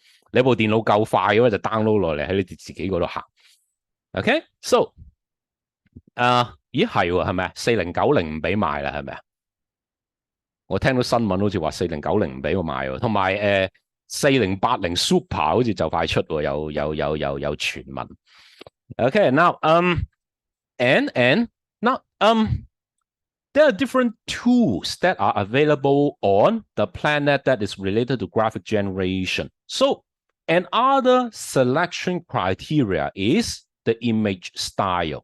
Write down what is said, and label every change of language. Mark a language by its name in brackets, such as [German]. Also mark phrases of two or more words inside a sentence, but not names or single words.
[Cantonese] 你部電腦夠快嘅話，就 download 落嚟喺你自己嗰度行。 [English] OK，so [Cantonese] 咦係喎，係咪啊？4090唔俾賣啦，係咪啊？我聽到新聞好似話4090唔俾我買喎，同埋4080 Super 好似就快出喎，有傳聞。 [English] Okay, now and now there are different tools that are available on the planet that is related to graphic generation. So another selection criteria is the image style.